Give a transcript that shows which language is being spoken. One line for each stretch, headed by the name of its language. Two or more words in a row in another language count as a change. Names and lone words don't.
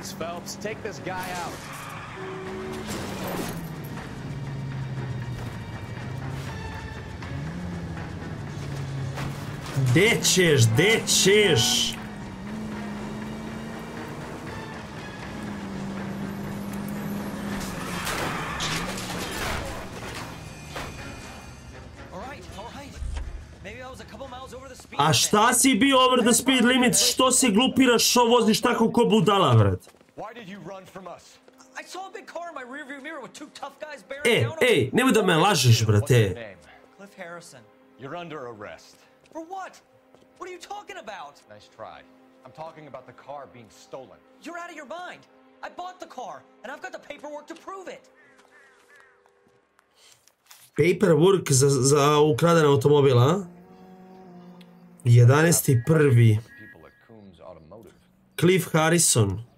Serbian: Gde ćeš, gde ćeš? A šta si bio
English: over the speed limit?
Serbian: Što se glupiraš, što voziš tako ko budala, vrat? Ej, nemoj da me lažeš, brate.
English: You're under arrest. For what? What are you talking about? Nice try. I'm talking about the car being stolen. You're out of your mind. I bought the car, and I've got the paperwork to prove it.
Serbian: Paperwork za ukraden automobil, a? 11.1. Cliff Harrison.